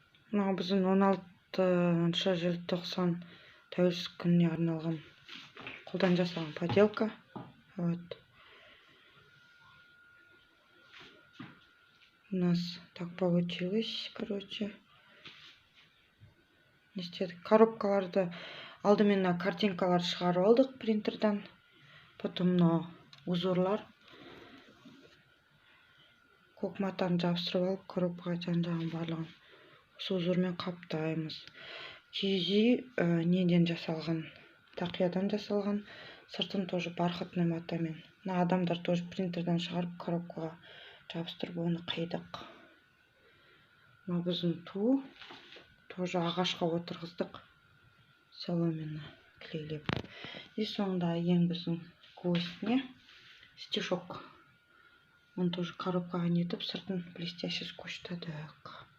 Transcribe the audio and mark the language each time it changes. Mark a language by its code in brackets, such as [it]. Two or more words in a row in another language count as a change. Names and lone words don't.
[kk] Мына біздің 16 желтоқсан тәуелсіздік күніне арналған қолдан жасалған поделка. Вот. [ru] У нас так получилось, короче. [kk] Не істедік? Коробкаларды алдымен картинкалар шығарып алдық принтерден. Потом узорлар көк матаны жабыстырып алып, коробкаға жан-жағын барлығын осы узормен қаптаймыз. Киіз неден жасалған? Тақиядан жасалған. Сыртын [ru] тоже бархатный [kk] матамен. Мына адамдар тоже принтерден шығарып коробкаға жабыстырып оны қидық. Мына біздің ту тоже ағашқа отырғыздық. Соломина клейлеп. И соңында ең біздің гвоздь не? Стишок. [ru] Он тоже [kk] коробкаға нетіп, сыртын блестящий скотчтадық.